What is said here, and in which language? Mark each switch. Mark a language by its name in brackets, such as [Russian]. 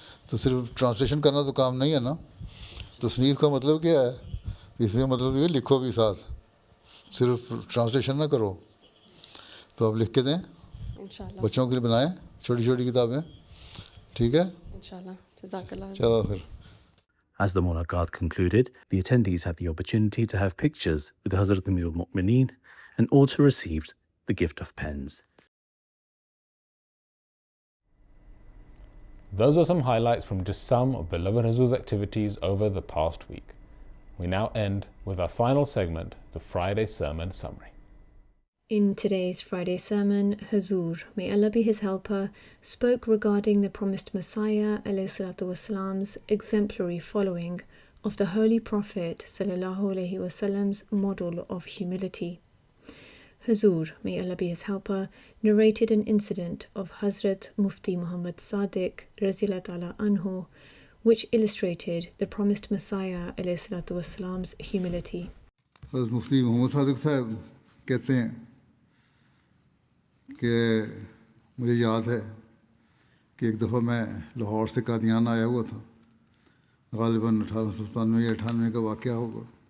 [Urdu] تو صرف ٹرانسلیشن کرنا تو کام نہیں ہے نا. تصنیف کا مطلب کیا ہے؟ اس کا مطلب یہ لکھو بھی ساتھ، صرف ٹرانسلیشن نہ کرو. تو آپ لکھ کے دیں، انشاءاللہ. بچوں کے لیے بنائیں چھوٹی چھوٹی کتابیں. ٹھیک ہے، انشاءاللہ. جزاک اللہ. چلو پھر. [English] As the mulaqat concluded, the attendees had the opportunity to have pictures with Hazrat Amir al-Mu'mineen and also received the gift of pens. Those were some highlights from just some of beloved Hazur's activities over the past week. We now end with our final segment, the Friday Sermon Summary. In today's Friday sermon, Hazur, may Allah be his helper, spoke regarding the promised Messiah ﷺ's exemplary following of the Holy Prophet ﷺ's model of humility. Hazur, may Allah be his helper, narrated an incident of Hazrat Mufti Muhammad Sadiq Raziyallahu anhu, which illustrated the promised Messiah ﷺ's humility. [Urdu] حضرت مفتی محمد صادق صاحب کہتے ہیں کہ مجھے یاد ہے کہ ایک دفعہ میں لاہور سے قادیان آیا ہوا تھا، غالباً 1897 یا 98 کا واقعہ ہوگا.